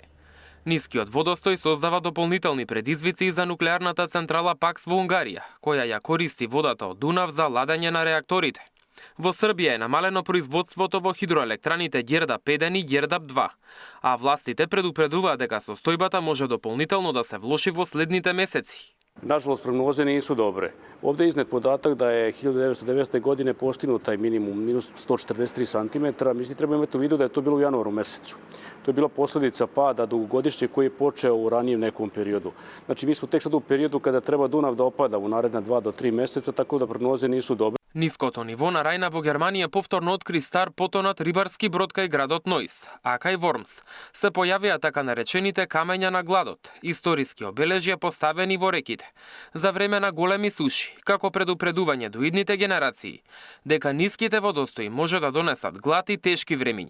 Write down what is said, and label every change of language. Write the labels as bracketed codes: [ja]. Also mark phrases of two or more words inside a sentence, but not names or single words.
[mk] Нискиот водостој создава дополнителни предизвици и за нуклеарната централа ПАКС во Унгарија, која ја користи водата од Дунав за ладење на реакторите. Во Србија е намалено производството во хидроелектраните Ѓердап 1 и Ѓердап 2, а властите предупредуваат дека состојбата може дополнително да се влоши во следните месеци. [sr] Nažalost, prognoze nisu dobre. Ovde je iznet podatak da je 1990. godine postignut taj minimum, minus 143 cm. Mislim, treba imati u vidu da je to bilo u januaru mesecu. To je bila posledica pada dugogodišnje koji je počeo u ranijem nekom periodu. Znači, mi smo tek sad u periodu kada treba Dunav da opada u naredna 2 do 3 meseca, tako da prognoze nisu dobre. [mk] Ниското ниво на Рајна во Германија повторно откри стар потонат рибарски брод кај градот Нойс, а кај Вормс се појавија така наречените камења на гладот, историски обележја поставени во реките, за време на големи суши, како предупредување до идните генерации, дека ниските водостои може да донесат глад и тешки времиња.